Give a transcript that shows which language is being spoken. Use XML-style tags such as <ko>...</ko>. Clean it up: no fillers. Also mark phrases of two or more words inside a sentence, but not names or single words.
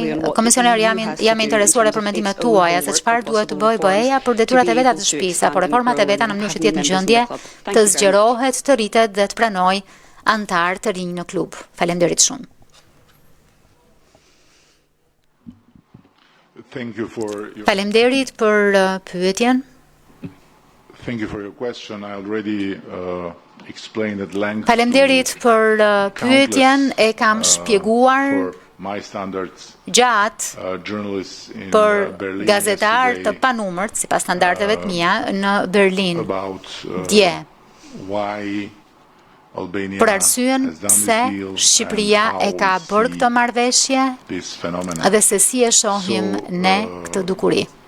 <sq>Komisioner, jam interesuar e për mendimet tuaja se çfarë duhet të bëjë BE-ja për detyrat e veta të shtëpisë apo reformat e veta në mënyrë që të jetë në gjendje të zgjerohet, të rritet dhe të pranojë anëtar të rinj në klub. Faleminderit shumë. Faleminderit për pyetjen.</sq> <en>Thank you for your question. I already explained at length.</en> <sq>Faleminderit për pyetjen, e kam shpjeguar gjatë për gazetarë të panumërt, sipas standardeve të mia, në Berlin dje. Për arsyen se Shqipëria e ka bërë këtë marrëveshje dhe se si e shohim ne këtë dukuri.</sq>